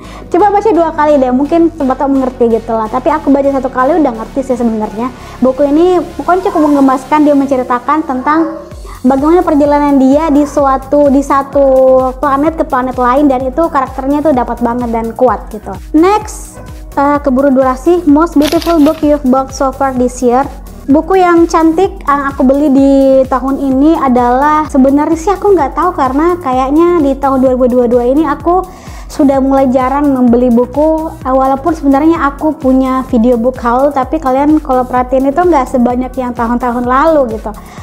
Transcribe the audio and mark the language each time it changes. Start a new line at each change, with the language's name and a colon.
Indonesian: Coba baca 2 kali deh, mungkin sempat mengerti gitu lah. Tapi aku baca 1 kali udah ngerti sih sebenarnya. Buku ini pokoknya cukup menggemaskan, dia menceritakan tentang bagaimana perjalanan dia di satu planet ke planet lain, dan itu karakternya tuh dapat banget dan kuat gitu.
English: Next,
Indonesian: keburu durasi,
English: most beautiful book you've bought so far this year.
Indonesian: Buku yang cantik yang aku beli di tahun ini adalah, sebenarnya sih aku nggak tahu karena kayaknya di tahun 2022 ini aku sudah mulai jarang membeli buku, walaupun sebenarnya aku punya video book haul, tapi kalian kalau perhatiin itu nggak sebanyak yang tahun-tahun lalu gitu.